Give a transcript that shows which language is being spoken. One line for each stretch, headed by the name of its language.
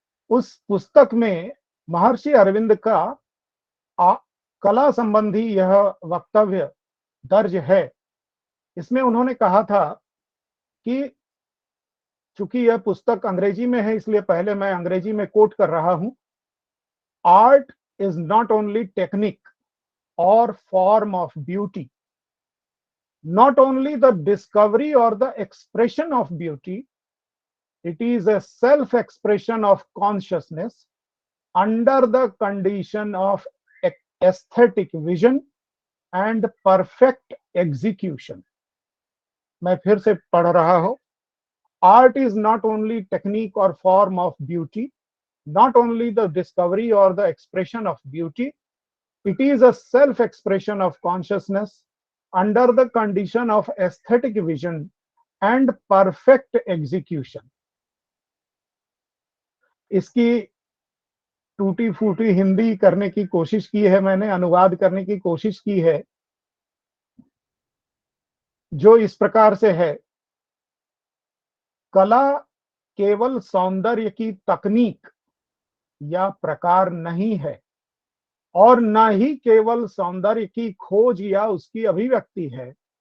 Hindi: उस पुस्तक में महर्षि अरविंद का कला संबंधी यह वक्तव्य दर्ज है। इसमें उन्होंने कहा था कि चूंकि यह पुस्तक अंग्रेजी में है इसलिए पहले मैं अंग्रेजी में कोट कर रहा हूं।
English: Art is not only technique or form of beauty, not only the discovery or the expression of beauty, it is a self-expression of consciousness under the condition of aesthetic vision and perfect execution.
Hindi: मैं फिर से पढ़ रहा हूं।
English: Art is not only technique or form of beauty, not only the discovery or the expression of beauty, it is a self-expression of consciousness under the condition of aesthetic vision and perfect execution.
Hindi: इसकी टूटी फूटी हिंदी करने की कोशिश की है मैंने, अनुवाद करने की कोशिश की है, जो इस प्रकार से है। कला केवल सौंदर्य की तकनीक या प्रकार नहीं है और न ही केवल सौंदर्य की खोज या उसकी अभिव्यक्ति है।